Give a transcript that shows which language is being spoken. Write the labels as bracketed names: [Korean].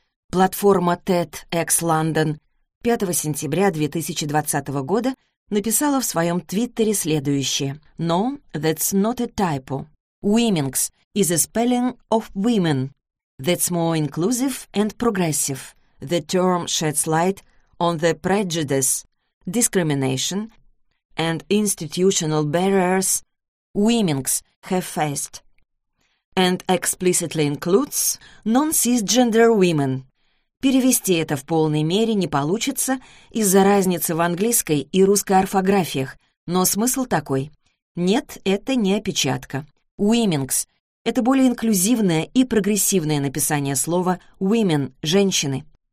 [Russian] Платформа TED X London 5 сентября 2020 года написала в своем твиттере следующее. [English] No, that's not a typo. Women's is a spelling of women. That's more inclusive and progressive. The term sheds light on the prejudice, discrimination and institutional barriers women's have faced. And explicitly includes non-cisgender women. [Russian] Перевести это в полной мере не получится из-за разницы в английской и русской орфографиях, но смысл такой. Нет, это не опечатка. Women's — это более инклюзивное и прогрессивное написание слова women — женщины.